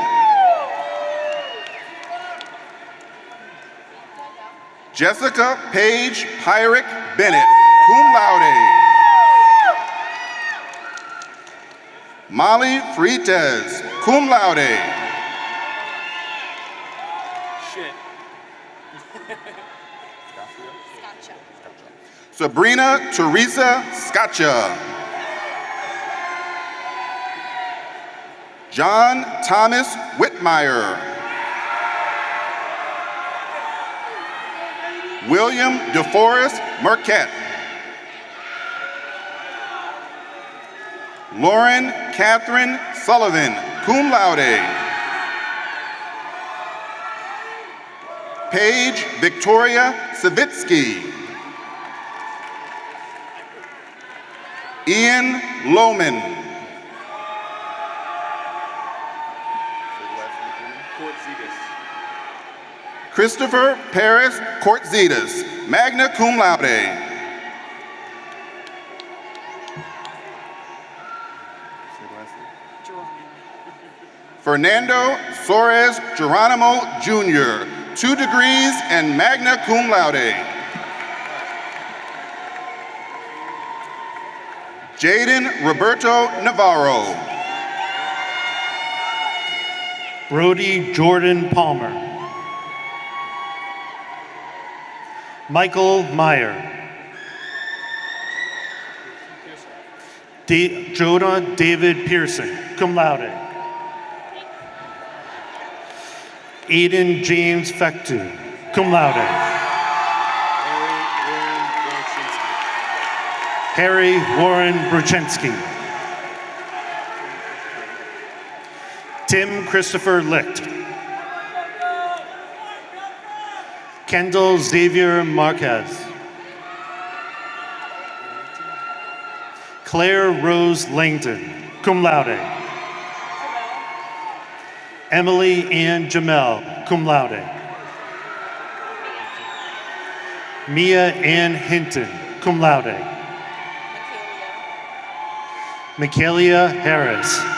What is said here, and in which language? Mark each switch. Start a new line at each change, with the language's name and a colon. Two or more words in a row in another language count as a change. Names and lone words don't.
English: Jessica Paige Pyrick Bennett,
Latin: cum laude.
English: Molly Freites,
Latin: cum laude.
English: Sabrina Teresa Scotcha. John Thomas Whitmire. William DeForest Marquette. Lauren Catherine Sullivan,
Latin: cum laude.
English: Paige Victoria Savitsky. Ian Lohman. Christopher Paris Cortzitas,
Latin: magna cum laude.
English: Fernando Soares Geronimo Jr., 2 degrees and
Latin: magna cum laude.
English: Jaden Roberto Navarro. Brody Jordan Palmer. Michael Meyer. Jonah David Pearson,
Latin: cum laude.
English: Aiden James Fectu,
Latin: cum laude.
English: Harry Warren Bruchensky. Tim Christopher Licht. Kendall Xavier Marquez. Claire Rose Langton,
Latin: cum laude.
English: Emily Ann Jamel,
Latin: cum laude.
English: Mia Ann Hinton,
Latin: cum laude.
English: Michaelia Harris.